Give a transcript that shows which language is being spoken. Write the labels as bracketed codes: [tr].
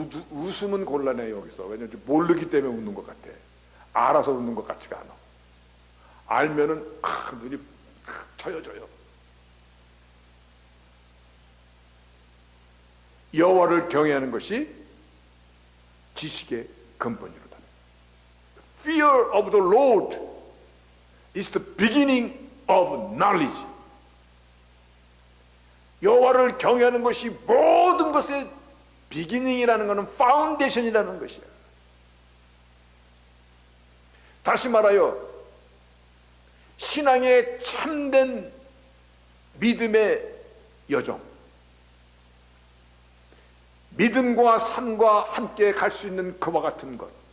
[ko] 웃음은 곤란해요. 여기서. 왜냐하면 모르기 때문에 웃는 것 같아. 알아서 웃는 것 같지가 않아. 알면은 눈이 쳐여져요. 여호와를 경외하는 것이 지식의 근본이로다. [en] Fear of the Lord is the beginning of knowledge. [ko] 여호와를 경외하는 것이 모든 것의 비기닝이라는 것은 파운데이션이라는 것이야. 다시 말하여 신앙의 참된 믿음의 여정, 믿음과 삶과 함께 갈 수 있는 그와 같은 것,